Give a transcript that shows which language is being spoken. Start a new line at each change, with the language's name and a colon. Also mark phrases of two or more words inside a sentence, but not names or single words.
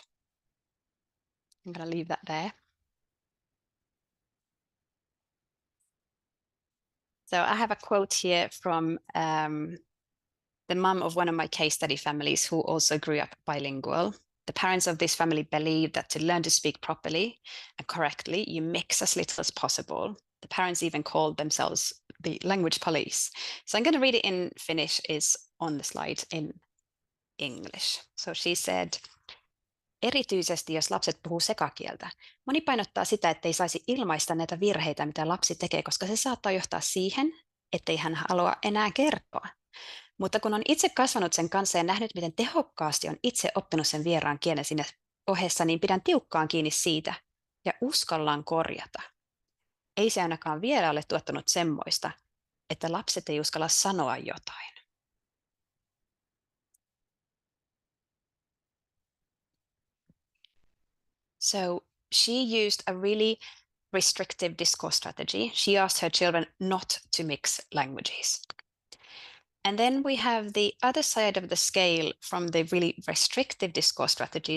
English: I'm going to leave that there. So I have a quote here from the mum of one of my case study families who also grew up bilingual. The parents of this family believe that to learn to speak properly and correctly, you mix as little as possible. The parents even called themselves the language police. So I'm going to read it in Finnish, is on the slide in English. So she said,
Finnish: erityisesti jos lapset puhuu sekakieltä. Moni painottaa sitä, ettei saisi ilmaista näitä virheitä, mitä lapsi tekee, koska se saattaa johtaa siihen, ettei hän halua enää kertoa. Mutta kun on itse kasvanut sen kanssa ja nähnyt, miten tehokkaasti on itse oppinut sen vieraan kielen siinä ohessa, niin pidän tiukkaan kiinni siitä ja uskallan korjata. Ei se ainakaan vielä ole tuottanut semmoista, että lapset ei uskalla sanoa jotain.
English: So she used a really restrictive discourse strategy. She asked her children not to mix languages. And then we have the other side of the scale from the really restrictive discourse strategies.